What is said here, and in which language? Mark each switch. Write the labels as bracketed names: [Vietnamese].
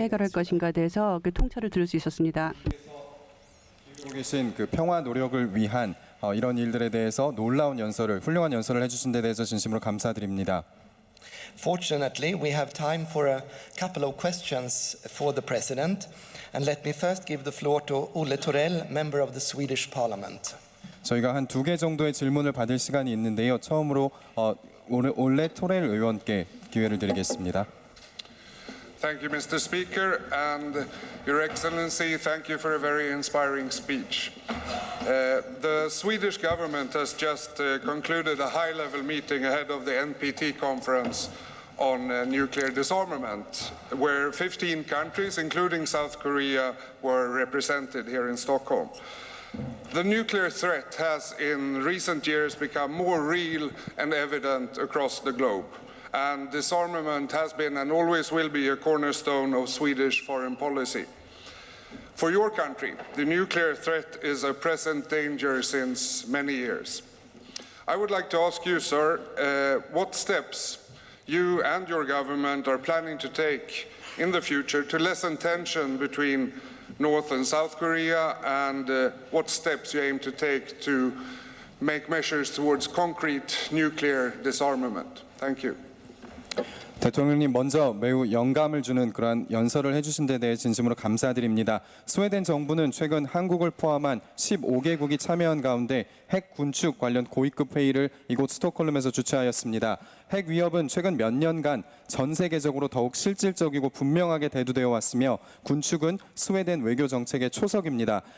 [Korean] 해결할 것인가에 대해서 그 통찰을 들을 수 있었습니다. 하고 계신 그 평화 노력을 위한 이런 일들에 대해서 놀라운 연설을 훌륭한 연설을 해주신 데 대해서 진심으로 감사드립니다. [English] Fortunately, we have time for a couple of questions for the President. And let me first give the floor to Olle Thorell, member of the Swedish Parliament. [Korean] 저희가 한 2개 정도의 질문을 받을 시간이 있는데요. 처음으로 올레 토렐 의원께 기회를 드리겠습니다. [English] Thank you, Mr. Speaker, and Your Excellency, thank you for a very inspiring speech. The Swedish government has just concluded a high-level meeting ahead of the NPT conference on nuclear disarmament, where 15 countries, including South Korea, were represented here in Stockholm. The nuclear threat has in recent years become more real and evident across the globe. And disarmament has been and always will be a cornerstone of Swedish foreign policy. For your country, the nuclear threat is a present danger since many years. I would like to ask you, sir, what steps you and your government are planning to take in the future to lessen tension between North and South Korea, and what steps you aim to take to make measures towards concrete nuclear disarmament. Thank you. [Korean] 대통령님, 먼저 매우 영감을 주는 그러한 연설을 해주신 데 대해 진심으로 감사드립니다. 스웨덴 정부는 최근 한국을 포함한 15개국이 참여한 가운데 핵 군축 관련 고위급 회의를 이곳 스톡홀름에서 주최하였습니다. 핵 위협은 최근 몇 년간 전 세계적으로 더욱 실질적이고 분명하게 대두되어 왔으며 군축은 스웨덴 외교 정책의 초석입니다.